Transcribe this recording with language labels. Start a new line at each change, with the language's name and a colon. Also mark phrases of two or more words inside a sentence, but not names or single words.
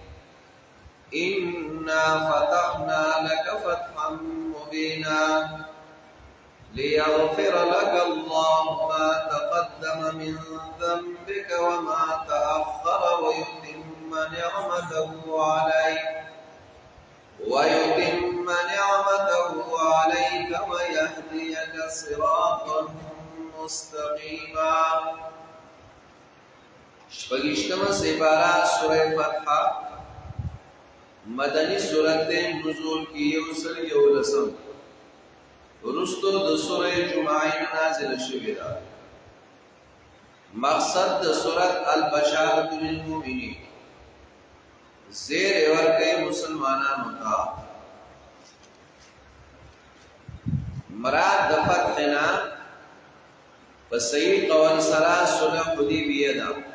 Arabic: إنا فتحنا لك فتحا مبينا ليغفر لك الله ما تقدم من ذنبك وما تأخر ويتم نعمته عليك ويهديك صراطا مستقيما.
Pashto: شپږشتمه سپارہ سورہ فتح مدنی سورت نزول کی یوسل یولسم رستو د سورہ جمعہ نازل شوی دا. مقصد د سورت
Arabic: البشارۃ للمؤمنین،
Pashto: زیر ورکه مسلمانانو ته مراد د فتحنا په صحیح قول سره صلح حدیبیه ده.